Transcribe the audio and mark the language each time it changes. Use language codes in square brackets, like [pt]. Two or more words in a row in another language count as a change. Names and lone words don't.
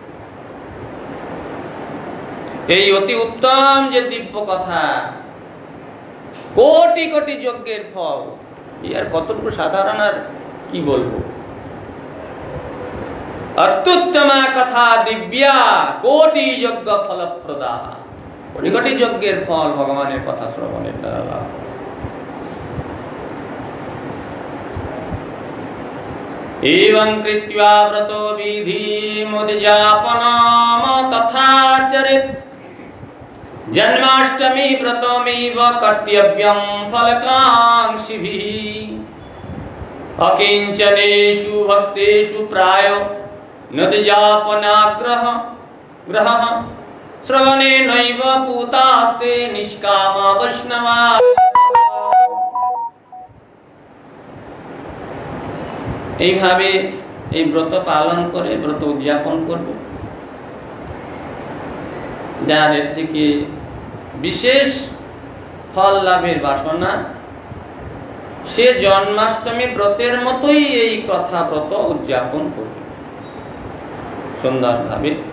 [bn] এই অতি উত্তম যে দিব্য কথা, কোটি কোটি যজ্ঞের ফল, আর কতটুকু সাধারণ আর কি বলবো। [sa] অত্যুত্তমা কথা দিব্যা কোটি যজ্ঞ ফলপ্রদা, [bn] কোটি কোটি যজ্ঞের ফল ভগবানের কথা শ্রবণের দ্বারা লাভ। [sa] एवं कृत्वा व्रतो विधि मुद्यापनम तथा चरित जन्माष्टमी व्रतमेव कर्तव्यं फलकांक्षिभिः अकिंचनेषु भक्तेषु प्रायो नद्यापनाग्रह ग्रहः श्रवणेनैव पूतास्ते निष्कामा वैष्णवा। [bn] এইভাবে এই ব্রত পালন করে ব্রত উদযাপন করবে, যার এর থেকে বিশেষ ফল লাভের বাসনা, সে জন্মাষ্টমী ব্রতের মতোই এই কথা ব্রত উদযাপন করবে সুন্দরভাবে।